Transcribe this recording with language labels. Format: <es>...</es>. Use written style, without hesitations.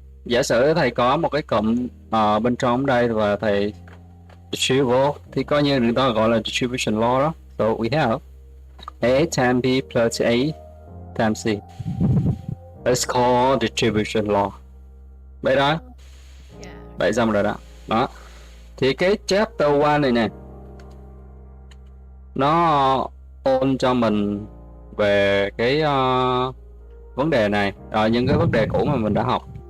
<vi>Giả sử thầy có một cái cụm bên trong đây và thầy distribute thì coi như người ta gọi là distribution law đó.</vi> <en>So we have A times B plus A times C. It's called distribution law.</en> <vi>Vậy đó. Vậy xong rồi đó. Đó. Thì cái chapter 1 này nè, nó ôn cho mình về cái vấn đề này, những cái vấn đề cũ mà mình đã học.</vi>